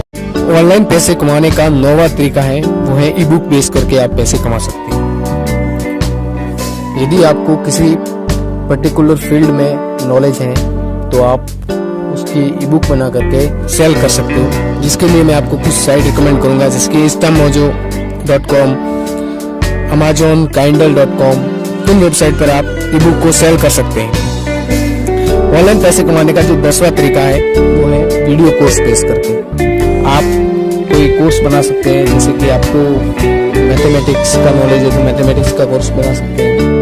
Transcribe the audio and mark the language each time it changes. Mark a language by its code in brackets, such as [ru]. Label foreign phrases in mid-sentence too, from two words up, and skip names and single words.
[hi] ऑनलाइन पैसे कमाने का 9वां तरीका है वो है [en] e book [hi] बेच करके आप पैसे कमा सकते हैं। यदि आपको किसी [en] particular field [hi] में नॉलेज है तो आप उस की ईबुक बना करके सेल कर सकते हो, जिसके लिए मैं आपको कुछ साइट रिकमेंड करूंगा, जैसे कि instamojo.com, amazon, kindle.com। इन वेबसाइट पर आप ईबुक को सेल कर सकते हैं। ऑनलाइन पैसे कमाने का जो 10वां तरीका है वो है [en] video course [hi] बेस करके। आप कोई कोर्स बना सकते हैं, जैसे कि आपको मैथमेटिक्स का नॉलेज है तो मैथमेटिक्स का कोर्स बना सकते हैं।